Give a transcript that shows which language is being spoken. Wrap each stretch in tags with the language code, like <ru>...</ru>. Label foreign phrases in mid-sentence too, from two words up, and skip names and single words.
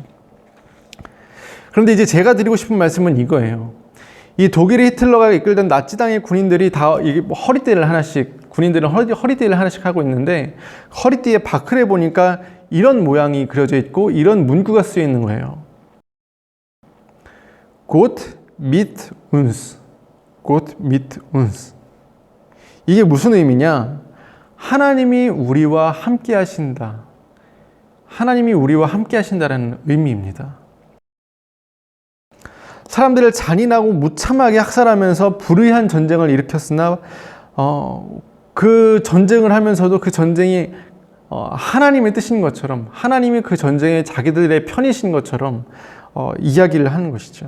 <ko>그런데 이제 제가 드리고 싶은 말씀은 이거예요. 이 독일의 히틀러가 이끌던 나치당의 군인들이 다 허리띠를 하나씩, 군인들은 허리띠를 하나씩 하고 있는데, 허리띠에 바크를 보니까 이런 모양이 그려져 있고 이런 문구가 쓰여 있는 거예요.</ko> <de>Gott mit uns. Gott mit uns.</de> <ko>이게 무슨 의미냐? 하나님이 우리와 함께 하신다. 하나님이 우리와 함께 하신다라는 의미입니다. 사람들을 잔인하고 무참하게 학살하면서 불의한 전쟁을 일으켰으나 그 전쟁을 하면서도 그 전쟁이 하나님의 뜻인 것처럼, 하나님이 그 전쟁에 자기들의 편이신 것처럼 이야기를 하는 것이죠.</ko>